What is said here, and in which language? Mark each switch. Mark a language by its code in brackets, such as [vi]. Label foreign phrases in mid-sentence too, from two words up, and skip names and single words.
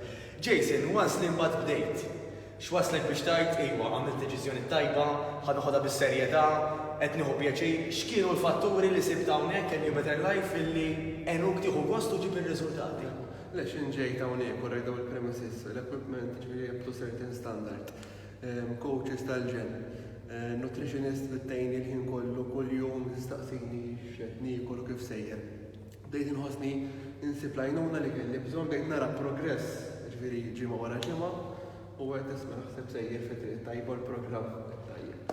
[mt] Jason, once li mbagħad bdejt, x'waslek biex tgħid iva għamilt deċiżjoni tajba, ħadd bis-serjetà, qed nieħu pjaċir, x'kienu l-fatturi li sibt hawnhekk New Better Life illi għenuk tieħu gost u ġib ir-riżultati? Lex inġejt hawnhekk u rajdew il-premises, l-equipment ġifieri [en] up to certain standard, [mt] coaches tal-ġen, nutritionist bit-tejni l-ħin kollu kuljum jistaqsini x'qed niekol u kif sejjer. Bdejt inħossni insib l-għajnuna li kelli bżonn bdejt nara progress ġifieri ġimgħa wara ġimgħa u qed nisma' naħseb sejjer fit-triq tajba l-programm tajjeb.